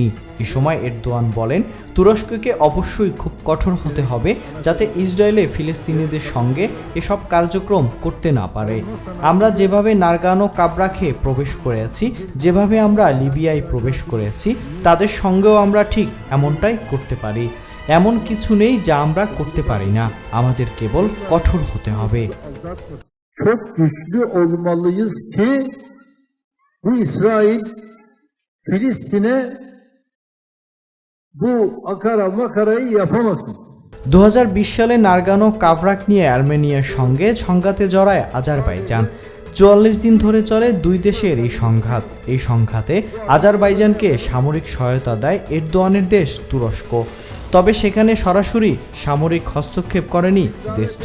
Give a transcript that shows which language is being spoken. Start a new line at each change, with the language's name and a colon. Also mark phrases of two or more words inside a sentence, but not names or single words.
Bangla: এ সময় এরদোয়ান বলেন, তুরস্ককে অবশ্যই খুব কঠোর হতে হবে যাতে ইসরায়েলে ফিলিস্তিনিদের সঙ্গে এসব কার্যক্রম করতে না পারে। আমরা যেভাবে নারগানো কাবরাখে প্রবেশ করেছি, যেভাবে আমরা লিবিয়ায় প্রবেশ করেছি, তাদের সঙ্গেও আমরা ঠিক এমনটাই করতে পারি। এমন কিছু নেই যা আমরা করতে পারি না, আমাদের কেবল কঠোর হতে হবে।
Turkish: Çok güçlü olmalıyız ki bu İsrail Filistin'e bu akara makarayı yapamasın.
Bangla: 2020 সালে নারগানো কাভরাক নিয়ে আর্মেনিয়ার সঙ্গে সংঘাতে জড়ায় আজারবাইজান। 44 দিন ধরে চলে দুই দেশের এই সংঘাতে আজারবাইজানকে সামরিক সহায়তা দেয় এরদোয়ানের দেশ তুরস্ক। তবে সেখানে সরাসরি সামরিক হস্তক্ষেপ করেনি দেশটি।